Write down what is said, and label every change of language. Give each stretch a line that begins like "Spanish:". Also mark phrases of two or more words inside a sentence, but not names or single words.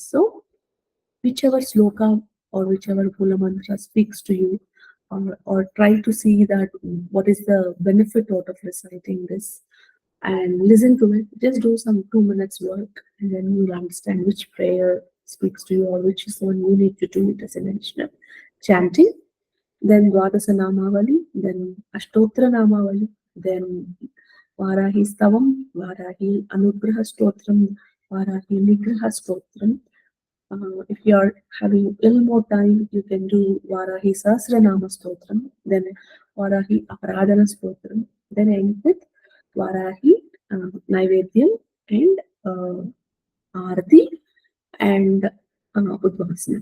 English: So, whichever sloka or whichever Mula mantra speaks to you, or try to see that what is the benefit out of reciting this and listen to it. Just do some 2 minutes work, and then you'll understand which prayer speaks to you or which is one you need to do it as an additional chanting. Then Dwadasa Namavali, then Ashtotra Namavali, then Varahi Stavam, Varahi Anugraha Stotram, Varahi Nigraha Stotram. If you are having a little more time, you can do Varahi Sahasranama Stotram, then Varahi Aparadana Stotram, then end with Varahi Naivedyam and Arati and Udvasana.